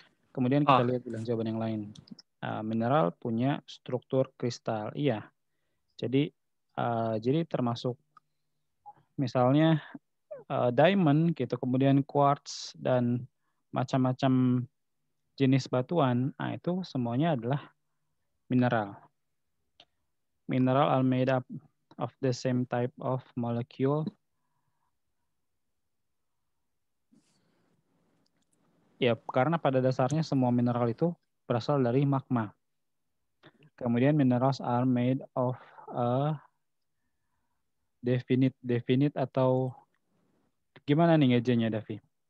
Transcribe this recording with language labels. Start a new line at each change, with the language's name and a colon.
Indonesian: Kemudian kita lihat bilang jawaban yang lain. Mineral punya struktur kristal. Iya. Jadi termasuk misalnya diamond gitu, kemudian quartz dan macam-macam jenis batuan. Nah, itu semuanya adalah mineral.
English: Mineral are made up of the same type of molecule.
Indonesian: Ya, karena pada dasarnya semua mineral itu berasal dari magma. Kemudian
English: minerals are made of a definite
Indonesian: atau gimana nih ngejenya, Davi?